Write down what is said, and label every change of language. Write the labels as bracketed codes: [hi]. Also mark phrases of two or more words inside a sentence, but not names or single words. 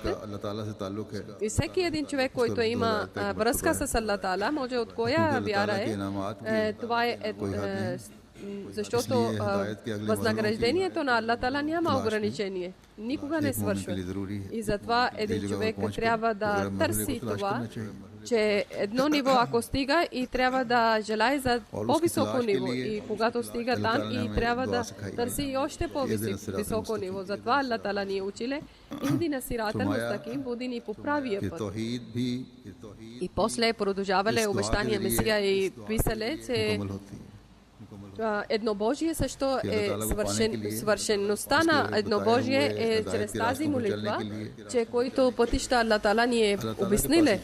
[bg] И всеки един човек, който има връзка с Аллах Таала, може от коя вяра е, това е защото възнаграждението на Аллах Таала няма ограничение. Никога не свършва. И затова един човек трябва да търси това, че едно ниво ако стига и трябва да желае за по-високо ниво. И когато стига там и трябва да търси и още по-високо ниво. Затова Аллах Таала ни училе: [ar] اهدنا الصراط المستقيم, [bg] води ни по правия път. И после продължавале обещания Месия и писале, че еднобожие също е свършеността на еднобожие е чрез тази молитва, че който пътища Аллах Таала ни е обясниле.